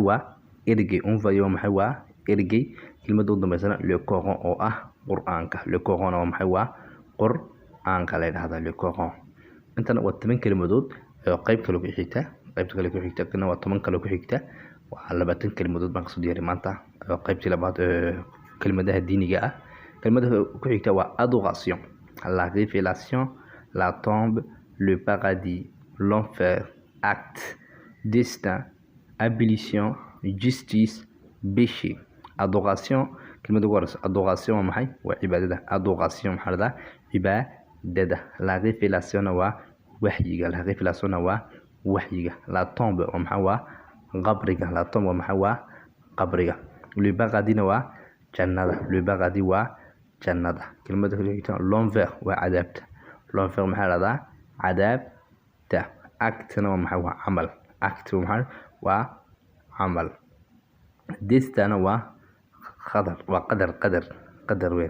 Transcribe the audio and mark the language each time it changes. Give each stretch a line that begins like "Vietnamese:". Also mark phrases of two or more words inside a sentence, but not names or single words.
Somali: waa erge. Envoyer maxay? waa erge. Kelmadda u dambaysana le Coran oo ah Qur'aanka. Le Coran waa maxay? waa Qur'aanka la yiraahdaa le Coran. intana waa 10 kelmadood qayb kale ku xigta. qaybta kale ku xigta kana waa 10 kale ku xigta. waa 20 kelmadood baan kasoo diyaariyay maanta qaybtii labaad kelmadaha diiniga ah. kelmadda ku xigta waa adoration.
French: La révélation, la tombe, le paradis, l'enfer, acte, destin, abolition, justice, péché.
Somali: Adoration kelmadda ugu horeysa adoration waa maxay? waa cibaadada. Adoration maxaa la yiraahdaa? cibaadada.
French: La révélation
Somali: waa waxyiga.
French: La révélation
Somali: waa waxyiga.
French: La tombe
Somali: waa maxay? waa qabriga.
French: La tombe
Somali: waa maxay? waa qabriga.
French: Le paradis
Somali: waa jannada.
French: Le paradis
Somali: waa jannada. kelmadda kale xigta l'enfer waa cadaabta. L'enfer maxaa la yiraahdaa? cadaabta. Acte waa maxay? waa camal. Acte maxaa? waa camal. Destin waa qadar weyn.